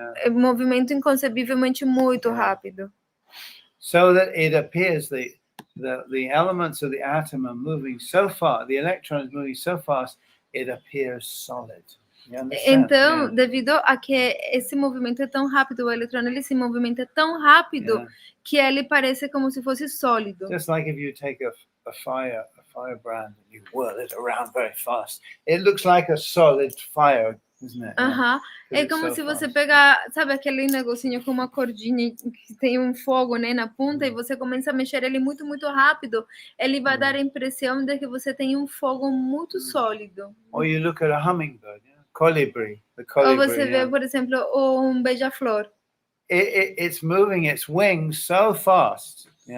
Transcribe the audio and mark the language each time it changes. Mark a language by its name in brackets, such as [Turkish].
[Portuguese] Movimento inconcebivelmente muito rápido. [English] So that it appears the elements of the atom are moving so fast, the electron is moving so fast, it appears solid. [Portuguese] Então, devido a que esse movimento é tão rápido, o eletrão ele se movimenta tão rápido que ele parece como se fosse sólido. [English] Just like if you take a firebrand and you whirl it around very fast, it looks like a solid fire, isn't it? [Portuguese] É como se você pegar, sabe, aquele negocinho com uma cordinha que tem um fogo, né, na ponta e você começa a mexer ele muito, muito rápido, ele vai dar a impressão de que você tem um fogo muito sólido. [English] Or you look at a hummingbird, colibri, the [Portuguese] Ou colibri. você vê, por exemplo, um beija-flor. [English] It's moving its wings so fast.